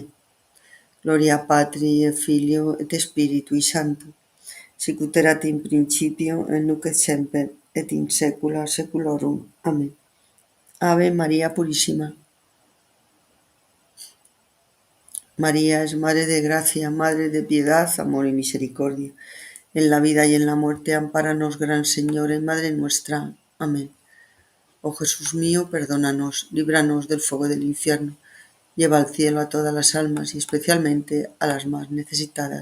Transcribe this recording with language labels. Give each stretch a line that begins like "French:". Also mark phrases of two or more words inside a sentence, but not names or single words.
Latin: Gloria Patri et Filio et Spiritui Sancto, sic ut erat in principio et nunc et semper et in saecula saeculorum. Amen. Ave Maria Purissima.
Spanish: María es Madre de Gracia, Madre de Piedad, Amor y Misericordia. En la vida y en la muerte, ampáranos, Gran Señor, y Madre nuestra. Amén. Oh Jesús mío, perdónanos, líbranos del fuego del infierno, lleva al cielo a todas las almas y especialmente a las más necesitadas.